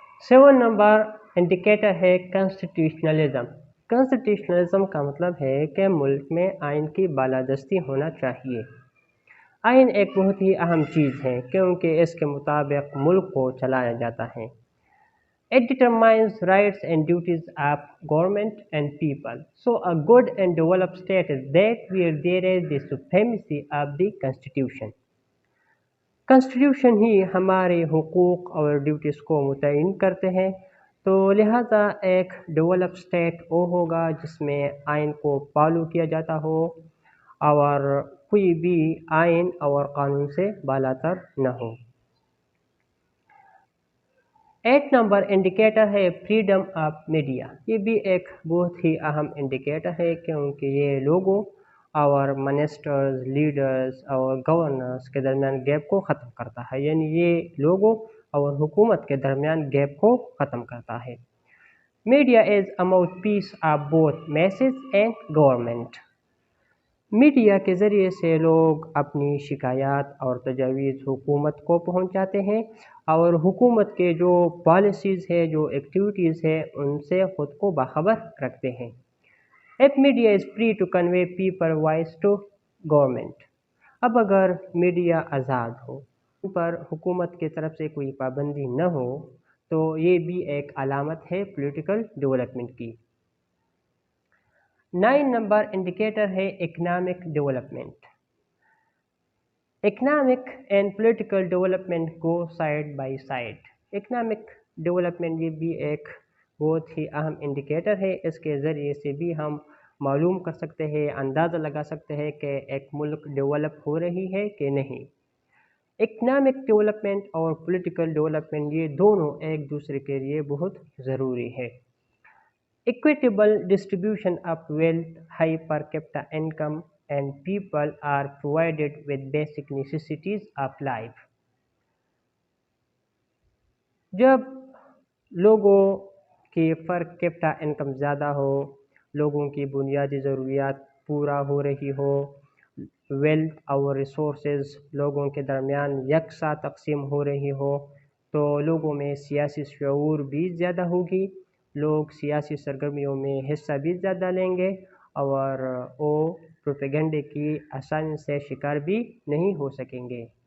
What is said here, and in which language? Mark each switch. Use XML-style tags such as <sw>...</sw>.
<ur>7 number indicator ہے constitutionalism. Constitutionalism کا مطلب ہے کہ ملک میں آئین کی بالادستی ہونا چاہیے. آئین ایک بہت ہی اہم چیز ہے کیونکہ اس کے مطابق ملک کو چلایا جاتا ہے.</ur> <en>It determines rights and duties of government and people. So a good and developed state is that where there is the supremacy of the constitution.</en> <ur>Constitution ہی ہمارے حقوق اور ڈیوٹیز کو متعین کرتے ہیں، تو لہٰذا ایک ڈیولپ اسٹیٹ وہ ہوگا جس میں آئین کو فالو کیا جاتا ہو اور کوئی بھی آئین اور قانون سے بالاتر نہ ہو. 8 نمبر انڈیکیٹر ہے فریڈم آف میڈیا. یہ بھی ایک بہت ہی اہم انڈیکیٹر ہے کیونکہ یہ لوگوں اور منسٹرز، لیڈرز اور گورنرز کے درمیان گیپ کو ختم کرتا ہے. یعنی یہ لوگوں اور حکومت کے درمیان گیپ کو ختم کرتا ہے.</ur> <en>Media is a mouthpiece of both message and government.</en> <ur>Media کے ذریعے سے لوگ اپنی شکایات اور تجاویز حکومت کو پہنچاتے ہیں اور حکومت کے جو پالیسیز ہے، جو ایکٹیویٹیز ہے، ان سے خود کو باخبر رکھتے ہیں.</ur> <en>If media is free to convey people voice to government.</en> <ur>اب اگر میڈیا آزاد ہو، ان پر حکومت کی طرف سے کوئی پابندی نہ ہو، تو یہ بھی ایک علامت ہے پولیٹیکل ڈیولپمنٹ کی. 9 نمبر انڈیکیٹر ہے economic development.</ur> <en>Economic and political development go side by side.</en> <ur>Economic development یہ بھی ایک بہت ہی اہم انڈیکیٹر ہے. اس کے ذریعے سے بھی ہم معلوم کر سکتے ہیں، اندازہ لگا سکتے ہیں کہ ایک ملک ڈیولپ ہو رہی ہے کہ نہیں. اکنامک ڈیولپمنٹ اور پولیٹیکل ڈیولپمنٹ یہ دونوں ایک دوسرے کے لیے بہت ضروری ہے.</ur> <en>Equitable distribution of wealth, high per capita income, and people are provided with basic necessities of life.</en> <ur>جب لوگوں کی پر کیپٹا انکم زیادہ ہو، لوگوں کی بنیادی ضروریات پورا ہو رہی ہو، ویلتھ اور ریسورسز لوگوں کے درمیان یکساں تقسیم ہو رہی ہو، تو لوگوں میں سیاسی شعور بھی زیادہ ہوگی، لوگ سیاسی سرگرمیوں میں حصہ بھی زیادہ لیں گے اور وہ پروپیگنڈے کی آسانی سے شکار بھی نہیں ہو سکیں گے.</ur>